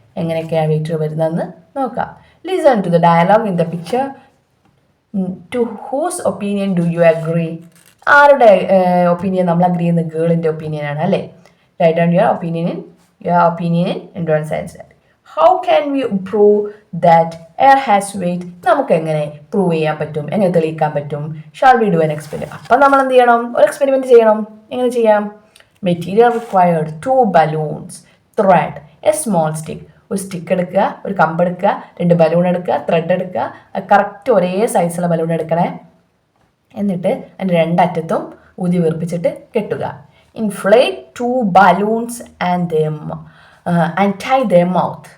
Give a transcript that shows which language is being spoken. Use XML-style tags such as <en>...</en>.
<ml>എങ്ങനെയൊക്കെയാണ് വെയിറ്റ് വരുന്നതെന്ന് നോക്കാം.</ml> <en>Listen to the dialogue in the picture. To whose opinion do you agree?</en> <ml>ആരുടെ opinion നമ്മൾ അഗ്രി ചെയ്യുന്ന? ഗേളിൻ്റെ ഒപ്പീനിയനാണ് അല്ലേ?</ml> <en>Write down your opinion in environmental science. How can we prove that air has weight?</en> <ml>നമുക്ക് എങ്ങനെ prove ചെയ്യാൻ പറ്റും? എങ്ങനെ തെളിയിക്കാൻ പറ്റും?</ml> <en>Shall we do an experiment?</en> <ml>അപ്പം നമ്മൾ എന്ത് ചെയ്യണം? ഒരു എക്സ്പെരിമെൻറ്റ് ചെയ്യണം. എങ്ങനെ ചെയ്യാം?</ml> <en>Material required 2 balloons, thread, a small stick.</en> <ml>ഒരു സ്റ്റിക്ക് എടുക്കുക, ഒരു കമ്പ് എടുക്കുക, 2 ബലൂൺ എടുക്കുക, ത്രെഡ് എടുക്കുക. കറക്റ്റ് ഒരേ സൈസുള്ള ബലൂൺ എടുക്കണേ. എന്നിട്ട് അതിൻ്റെ 2 അറ്റത്തും ഊതി വീർപ്പിച്ചിട്ട് കെട്ടുക.</ml> <en>Inflate 2 balloons and tie their mouth.</en>